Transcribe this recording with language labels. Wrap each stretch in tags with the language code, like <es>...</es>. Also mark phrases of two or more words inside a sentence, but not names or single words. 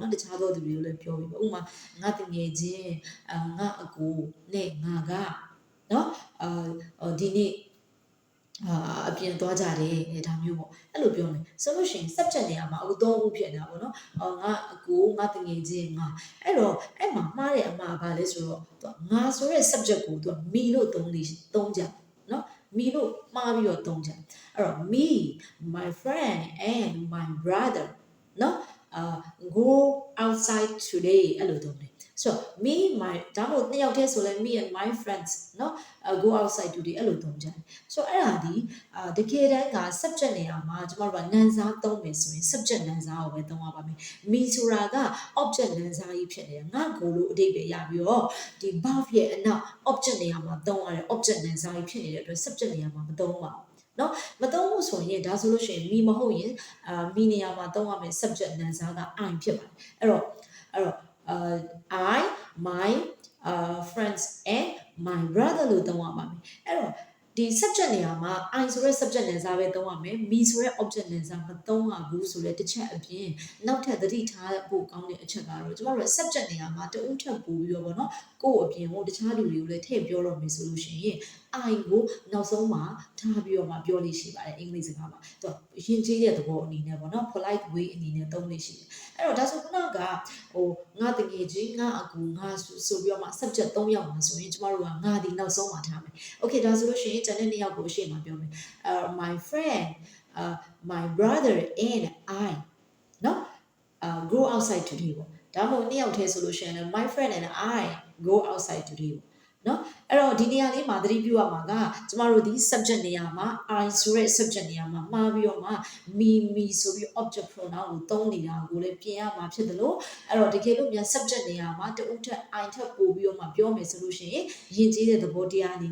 <my>နော်တခြားသောသူတွေကိုလည်းပြောပြီးပေါ့ဥပမာငါတငယ်ချင်းငါအကိုနဲ့ငါကနော်ဒီနေ့အပြင်သွားကြတယ်ဒါမျိုးပေါ့အဲ့လိုပြောမယ်ဆိုလို့ရှိရင် subject နေရာမှာအခု3ခုဖြစ်နေတာပေါ့နော်ငါအကိုငါတငယ်ချင်းငါအဲ့တော့အဲ့မှာမှားတဲ့အမှားဘာလဲဆိုတော့ငါဆိုတဲ့ subject ကိုသူက me လို့သုံးကြနော် me လို့မှားပြီးတော့သုံးကြအဲ့တော့</my> <en>me my friend and my brother</en> <my>နော်</my> <en>go outside today</en> <my>အဲ့လိုသုံးတယ်</my> <en>so me my</en> <my>ဒါမှမဟုတ်နှစ်ယောက်တည်းဆိုလဲ</my> <en>me and my friends</en> <my>နော်</my> <en>go outside today</en> <my>အဲ့လိုသုံးကြတယ်ဆိုအဲ့ဒါဒီတကယ်တ မ်းက subject နေရာမှာကျမတို့ကနာမ်စားသုံးမယ်ဆိုရင် subject နာမ်စားကိုပဲသုံးရပါမယ် me ဆိုတာက object နာမ်စားကြီးဖြစ်နေတာငါကိုလို့အဓိပ္ပာယ်ရပြီးတော့ဒီ verb ရဲ့အနောက် object နေရာမှာသုံးရတဲ့ object နာမ်စားကြီးဖြစ်နေတဲ့အတွက် subject နေရာမှာမသုံးပါဘူးနော်မသုံးဘူးဆိုရင်ဒါဆိုလို့ရှိရင် me မဟုတ်ရင်me နေရာမှာသုံးရမယ် subject နာမ်စားက I ဖြစ်ပါတယ်အဲ့တော့</my> <en>I my friends and my brother</en> <my>လို့သုံးရပါမယ်အဲ့တော့ဒီ subject နေရာမှာ I ဆိုတဲ့ subject နာမ်စားပဲသုံးရမယ် me ဆိုတဲ့ object နာမ်စားမသုံးရဘူးဆိုတဲ့တစ်ချက်အပြင်နောက်ထပ်သတိထားဖို့ကောင်းတဲ့အချက်ကတော့ကျမတို့ subject နေရာမှာတဦးထပ်ပို့ပြီးတော့ဗောနော်ကိုယ့်အပြင်ဟိုတခြားလူတွေကိုလည်းထည့်ပြောတော့မယ်ဆိုလို့ရှိရင် I ကိုနောက်ဆုံးမှာထားပြီးတော့မှပြောလို့ရှိပါတယ်အင်္ဂလိပ်စကားမှာသူယဉ်ကျေးတဲ့သဘောအနေနဲ့ဗောနော်</my> <en>polite way</en> <my>အနေနဲ့သုံးလို့ရှိတယ်အဲ့တော့ဒါဆိုခုနက ငါတကယ်ချင်းငါအကူငါဆိုပြီးတော့မှ subject 3ယောက်မှာဆိုရင်ကျမတို့ကငါဒီနောက်ဆုံးမှာထားမယ် okay ဒါဆိုလို့ရှိရင်ကျန်တဲ့2ယောက်ကိုအရှေ့မှာပြောမယ်</my> <en>my friend my brother and I</en> <my>နော်</my> <en>go outside today</en> <my>ပေါ့ဒါမှမဟုတ်2ယောက်တည်းဆိုလို့ရှိရင်</my> <en>my friend and I go outside today</en> <my>ပေါ့နော်အဲ့တော့ဒီနေရာလေးမှာသတိပြုရမှာကကျမတို့ဒီ subject နေရာမှာ I ဆိုတဲ့ subject နေရာမှာမှားပြီးတော့မှ me ဆိုပြီး</my> <en>object pronoun</en> <my>ကိုသုံးနေတာကိုလည်းပြင်ရမှာဖြစ်တယ်လို့အဲ့တော့တကယ်လို့မြန် subject နေရာမှာတဦးထက် I ထက်ပိုပြီးတော့မှပြောမယ်ဆိုလို့ရှိရင်ယဉ်ကျေးတဲ့သဘောတရားအနေ</my>